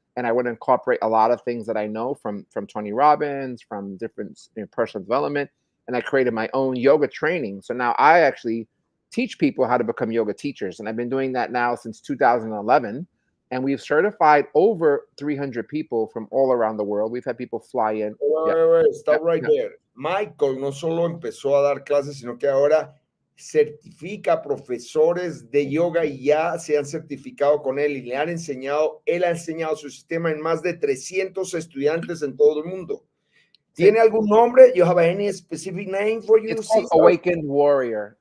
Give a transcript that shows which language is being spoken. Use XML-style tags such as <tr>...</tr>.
<en>And I want to incorporate a lot of things that I know from Tony Robbins, from different personal development. And I created my own yoga training. So now I actually teach people how to become yoga teachers. And I've been doing that now since 2011. And we've certified over 300 people from all around the world. We've had people fly in. Stop right there.</en> <es>Michael no solo empezó a dar clases, sino que ahora certifica profesores de yoga y ya se han certificado con él y le han enseñado, él ha enseñado su sistema en más de 300 estudiantes en todo el mundo. ¿Tiene algún nombre?</es> <en>You have any specific name for you? It's called Awakened Warrior.</en>